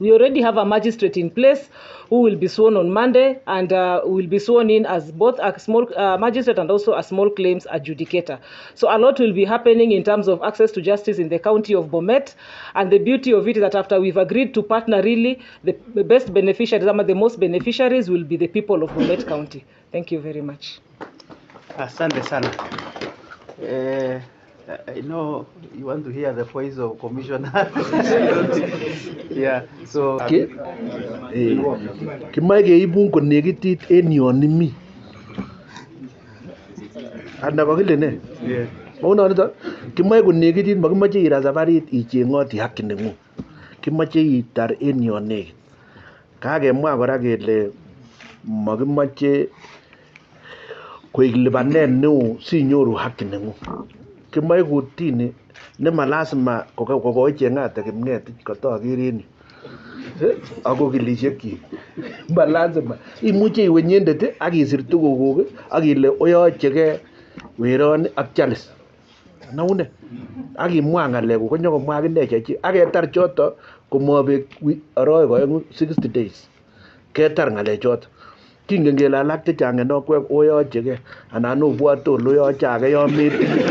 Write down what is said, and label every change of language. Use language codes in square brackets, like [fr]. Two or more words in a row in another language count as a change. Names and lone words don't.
[en] We already have a magistrate in place who will be sworn on Monday, and will be sworn in as both a small magistrate and also a small claims adjudicator. So a lot will be happening in terms of access to justice in the county of Bomet, and the beauty of it is that after we've agreed to partner, really the best beneficiaries, the most beneficiaries will be the people of Bomet County. Thank you very much. [sw] Asante sana. [en] I know you want to hear the voice of Commissioner. Yeah, so [kln] kimae keibun konekitit en yon imi anda kokile ne mauno nito kimae konekitit makimache ira safarit ichengoti haki nengung kimache itar en yon nekit kakemwa kora kele makimache koik lipanet neo sinyoru haki nengung kimae kotini nema lazima kokoichengate Kipngetich kotoker en yu ako kilisiekyi ma lazima imuche iwe nyendet ak isir tugukuk ak ile oyochege weroni ak Charles naune ak imwa ngalekuk konyokomwa akine chechi ak ketar choto komabek aroik oengu 60 days ketar ngalechoto kingen kele alak chechang en okwek oyochege anan obwote ole oyoche age yon meti